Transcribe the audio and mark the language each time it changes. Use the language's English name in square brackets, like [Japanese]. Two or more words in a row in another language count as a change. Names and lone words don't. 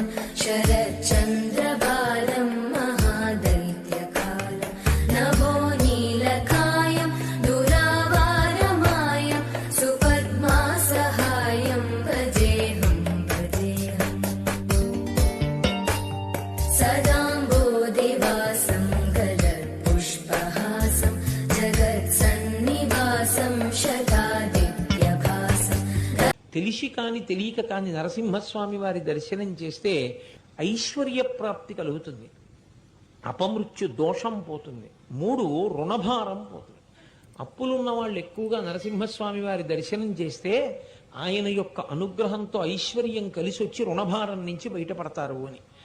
[Sanskrit] शरच्चन्द्रबालं महादैत्यकालं नभो नीलकायं दुरावारमायं सुपद्मासहायं भजेऽहं भजेऽहम् सदाम्बोधिवासं गलत्पुष्पहासं जगत्सन्निवासं शतादित्यभासम् [Telugu] తెలిసి కాని తెలియక కాని నరసింహస్వామి వారి దర్శనం చేస్తే ఐశ్వర్య ప్రాప్తి కలుగుతుంది, అపమృత్యు దోషం పోతుంది, 3 రుణభారం పోతుంది. అప్పులున్న వాళ్ళు ఎక్కువగా నరసింహస్వామి వారి దర్శనం చేస్తే ఆయన యొక్క అనుగ్రహంతో ఐశ్వర్యం కలిసి వచ్చి రుణభారం నుంచి బయటపడతారు అని.